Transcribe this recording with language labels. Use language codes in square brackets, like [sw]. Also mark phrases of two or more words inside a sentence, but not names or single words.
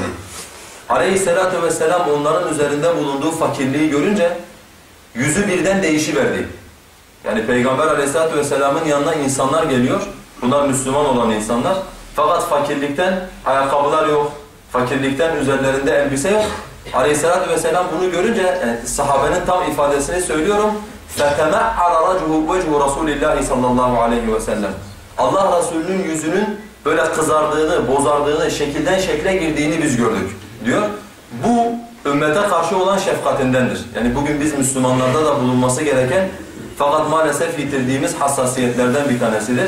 [ar] عليه الصلاة والسلام [tr] onların üzerinde bulunduğu fakirliği görünce yüzü birden değişiverdi. Yani Peygamber Aleyhisselatü vesselamın yanına insanlar geliyor. Bunlar Müslüman olan insanlar. Fakat fakirlikten ayakkabılar yok. Fakirlikten üzerlerinde elbise yok. [ar] عليه الصلاة والسلام [tr] bunu görünce sahabenin tam ifadesini söylüyorum. [ar] فَتَمَعَّرَ وَجْهُ رَسُولِ اللّٰهِ صلى الله عليه وسلم. [tr] Allah Resulü'nün yüzünün böyle kızardığını, bozardığını, şekilden şekle girdiğini biz gördük diyor. Bu ümmete karşı olan şefkatindendir. Yani bugün biz Müslümanlarda da bulunması gereken fakat maalesef yitirdiğimiz hassasiyetlerden bir tanesidir.